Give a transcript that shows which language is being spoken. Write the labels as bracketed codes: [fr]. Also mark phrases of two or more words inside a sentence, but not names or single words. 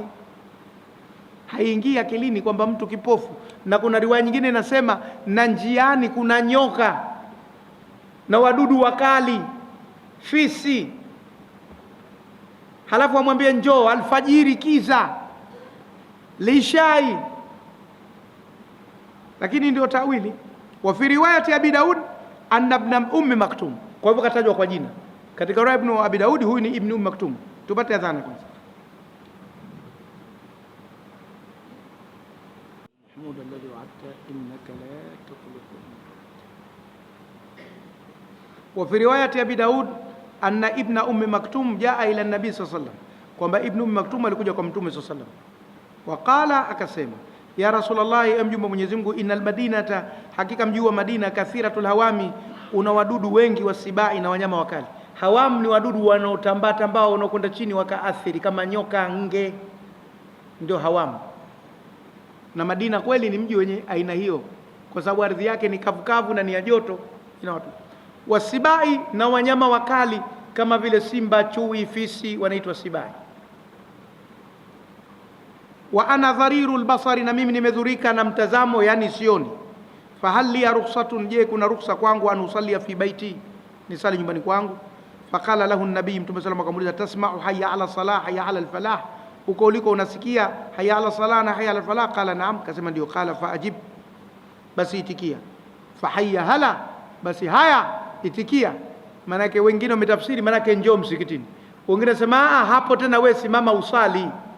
[sw] Haingii akilini kwamba mtu kipofu, na kuna riwaya nyingine inasema na njiani kuna nyoka na wadudu wakali, fisi, halafu amwambie njoo alfajiri kiza lishai, lakini ndio tawili. [ar] وفي رواية أبي داود أن ابن أم مكتوم, [sw] kwa hivyo katajwa kwa jina katika riwaya ibn Abi Daud, huyu ni ibn Ummi Maktum. Tupate adhana kwanza. [ar] الذي وعدت إنك لا تخلف الميعاد. وفي رواية أبي داود أن ابن أم مكتوم جاء إلى النبي صلى الله عليه وسلم, [sw] kwamba ibn Umm Maktum alikuja kwa Mtume [ar] صلى الله عليه وسلم, [sw] waqala, akasema, [ar] يا رسول الله, [sw] mjumbe wa Mwenyezi Mungu, [ar] إن المدينة, [sw] hakika mji wa Madina, [ar] كثيرة الهوام, [sw] una wadudu wengi, wasibai, na wanyama wakali. Hawam ni wadudu wanaotambaa ambao wanaokwenda chini wakaathiri, kama nyoka, nge, ndio hawam. Na Madina kweli ni mji wenye aina hiyo, kwa sababu ardhi yake ni kavukavu na ni ya joto, ina watu. Wasibai, na wanyama wakali kama vile simba, chui, fisi, wanaitwa sibai. [ar] وأنا ضرير البصر, [sw] na mimi nimedhurika na mtazamo, yani sioni. [ar] فهل لي رخصة, [sw] je kuna rukhsa kwangu, [ar] أن أصلي في بيتي, [sw] nisali nyumbani kwangu? [ar] فقال له النبي, Mtume صلى الله عليه وسلم akamuuliza, تسمع حي على الصلاة حي على الفلاح, [sw] uko uliko unasikia [ar] حي على الصلاة [sw] na [ar] حي على الفلاح? قال نعم, [sw] kasema ndio. [ar] قال فأجب, [sw] basi itikia. [ar] فحي هلا, [sw] basi haya itikia. Manake wengine wametafsiri manake njoo msikitini, wengine sema hapo tena wewe simama usali.